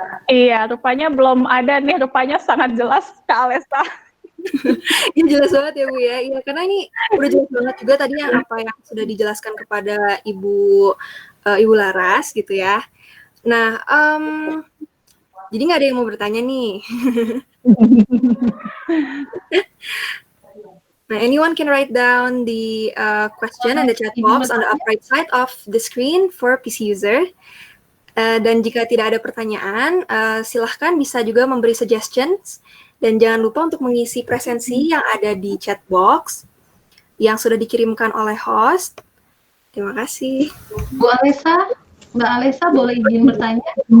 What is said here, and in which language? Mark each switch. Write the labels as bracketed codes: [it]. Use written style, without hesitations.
[id] Iya, rupanya belum ada nih, rupanya sangat jelas Kak Alesa. Ini jelas banget ya Bu ya. Iya, karena ini udah jelas banget juga tadi yang apa yang sudah dijelaskan kepada Ibu Laras gitu ya. Nah, jadi nggak ada yang mau bertanya nih. [en] Nah, anyone can write down the question in the chat box on the upper right side of the screen for PC user. [id] Dan jika tidak ada pertanyaan, silahkan bisa juga memberi suggestions. Dan jangan lupa untuk mengisi presensi yang ada di chat box yang sudah dikirimkan oleh host. Terima kasih. Mbak Alesa boleh izin bertanya?